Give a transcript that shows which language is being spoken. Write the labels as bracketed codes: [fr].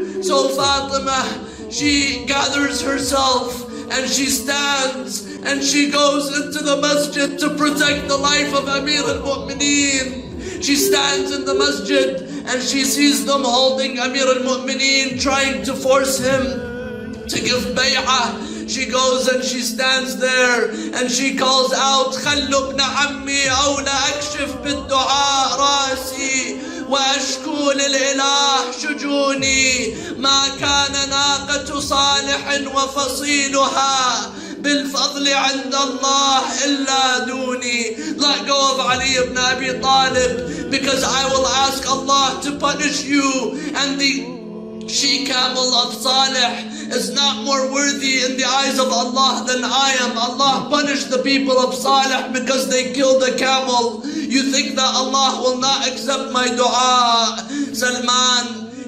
[en] So Fatima, she gathers herself and she stands and she goes into the masjid to protect the life of Amir al-Mu'mineen. She stands in the masjid and she sees them holding Amir al-Mu'mineen, trying to force him to give bay'ah. She goes and she stands there and she calls out, [ar] خلوا ابن عمي أو لأكشف بالدعاء راسي وأشكو للإله شجوني ما كان ناقة صالح وفصيلها بالفضل عند الله إلا دوني. [en] Let go of Ali ibn Abi Talib, because I will ask Allah to punish you, and the she-camel of Salih is not more worthy in the eyes of Allah than I am. Allah punished the people of Salih because they killed a camel. You think that Allah will not accept my dua? Salman,